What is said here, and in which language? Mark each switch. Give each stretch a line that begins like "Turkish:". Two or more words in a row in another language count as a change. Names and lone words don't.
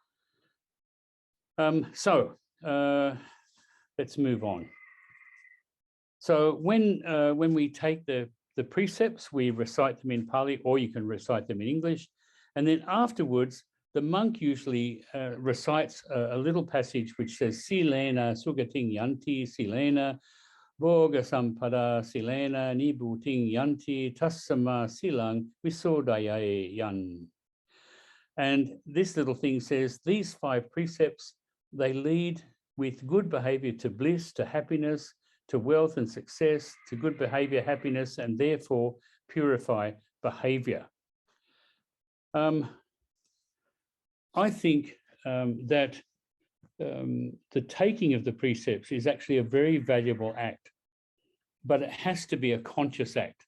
English: So let's move on. So when we take the precepts, we recite them in Pali, or you can recite them in English. And then afterwards, the monk usually recites a little passage which says,
Pali: Silena sugating yanti silena, Bhoga sampada silena nibuting yanti tassama silang visodayae yan.
English: And this little thing says, these 5 precepts, they lead with good behavior to bliss, to happiness, to wealth and success, to good behavior, happiness, and therefore purify behavior. I think that the taking of the precepts is actually a very valuable act, but it has to be a conscious act.